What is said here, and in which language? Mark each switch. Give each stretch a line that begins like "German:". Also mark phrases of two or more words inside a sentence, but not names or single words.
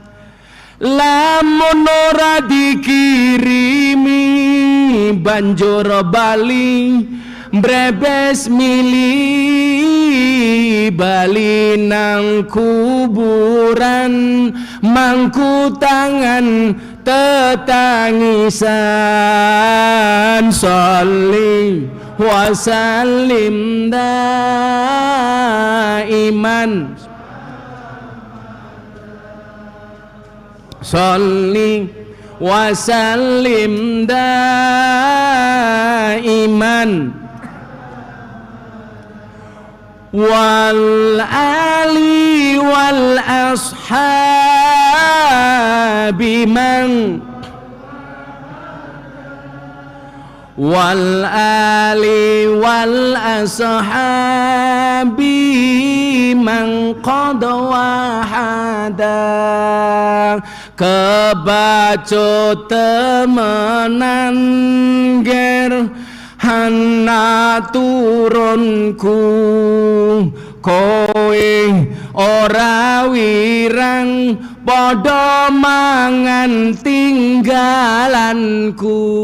Javanese: Lamun ora dikirimi banjur bali brebes mili bali nang kuburan mangku tangan tetangisan.
Arabic: صل وسلم دائما. صل وسلم دائما والآل والأصحاب من والآل والأصحاب من قد وحد.
Javanese: Kebacut temenan ger hana turunku kowe ora wirang padha mangan tinggalanku.